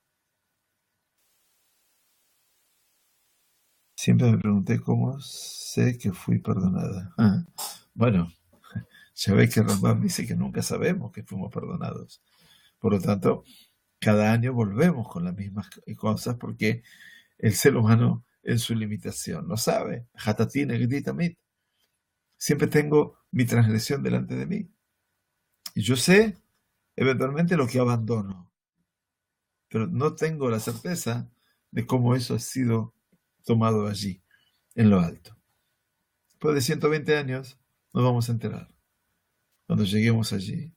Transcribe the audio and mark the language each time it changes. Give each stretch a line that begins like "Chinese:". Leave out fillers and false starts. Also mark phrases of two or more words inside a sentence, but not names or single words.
Spanish: Siempre me pregunté cómo sé que fui perdonada. Bueno, ya ves que Rambam dice que nunca sabemos que fuimos perdonados. Por lo tanto, cada año volvemos con las mismas cosas porque el ser humano en su limitación no sabe.
Hebrew: חטאתי נגדי תמיד.
Spanish: Siempre tengo mi transgresión delante de mí. Y yo sé eventualmente lo que abandono, pero no tengo la certeza de cómo eso ha sido tomado allí, en lo alto. Después de 120 años nos vamos a enterar cuando lleguemos allí.